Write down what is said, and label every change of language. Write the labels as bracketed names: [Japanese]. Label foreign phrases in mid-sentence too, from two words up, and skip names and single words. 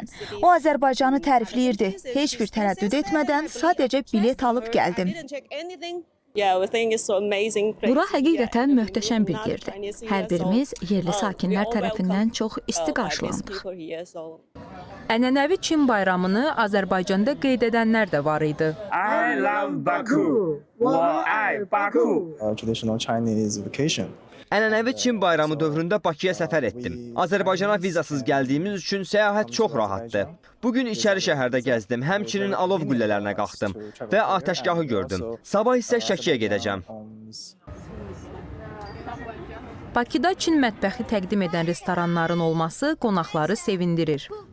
[Azerbaijani] O Azərbaycanı tərifləyirdi, heç bir tərəddüd etmədən sadəcə bilet alıb gəldim. Bura həqiqətən möhtəşəm bir yerdir. Hər birimiz yerli sakinlər tərəfindən çox isti qarşılanırıq. Ənənəvi Çin bayramını Azərbaycanda qeyd edənlər də var idi. [English] I love Baku. [Chinese] 我爱 [English] Baku. Traditional Chinese vacation. [Azerbaijani] Ənənəvi Çin bayramı dövründə Bakıya səfər etdim. Azərbaycana vizasız gəldiyimiz üçün səyahət çox rahatdır. Bugün içəri şəhərdə gəzdim, həmçinin alov qüllələrinə qalxdım və atəşgahı gördüm. Sabah isə Şəkiyə gedəcəm. Bakıda Çin mətbəxi təqdim edən restoranların olması qonaqları sevindirir.